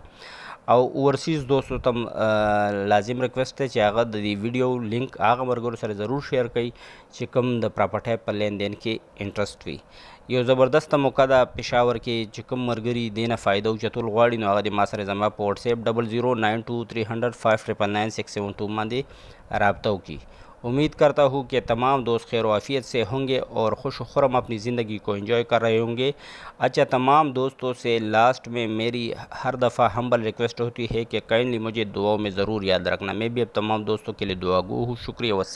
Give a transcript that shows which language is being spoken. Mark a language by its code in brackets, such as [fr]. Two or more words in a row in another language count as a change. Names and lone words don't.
[ps] او اوورسیز دوستو ته لازم ریکویسٹ دی چې هغه د دې ویډیو لنک هغه ملګرو سره ضرور شیر کړئ چې کوم د پراپرټۍ په لین دین کې انټرسټ وي۔ یو زبردست موقع ده پېښور کې چې کوم ملګري دې نه فایده اوچتول غواړي نو هغه د ما سره زما په واټس ایپ 00923005999672 باندې رابطہ وکړي۔ [ur] امید کرتا ہوں کہ تمام دوست خیر و عافیت سے ہوں گے اور خوش و خرم اپنی زندگی کو انجوائے کر رہے ہوں گے۔ اچھا، تمام دوستوں سے لاسٹ میں میری ہر دفعہ [en] humble request [ur] ہوتی ہے کہ کائنڈلی مجھے دعاؤں میں ضرور یاد رکھنا۔ میں بھی اب تمام دوستوں کے لیے دعا گو ہوں۔